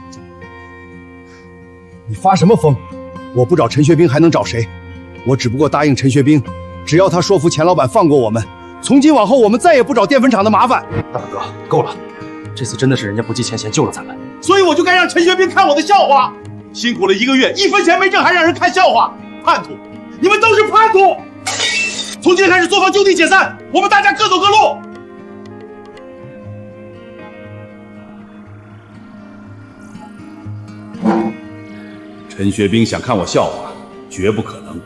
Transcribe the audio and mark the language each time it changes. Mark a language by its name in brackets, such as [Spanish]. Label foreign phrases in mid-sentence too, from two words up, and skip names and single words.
[Chinese] 你發什麼瘋？我不找陳學兵還能找誰？我只不過答應陳學兵，只要他說服錢老闆放過我們，從今往後我們再也不找澱粉廠的麻煩。大哥，夠了，這次真的是人家不計前嫌救了咱們。所以我就該讓陳學兵看我的笑話。辛苦了1個月，1分錢沒掙還讓人看笑話，叛徒！你们都是叛徒！从今天开始，作坊就地解散，我们大家各走各路。陈学兵想看我笑话，绝不可能。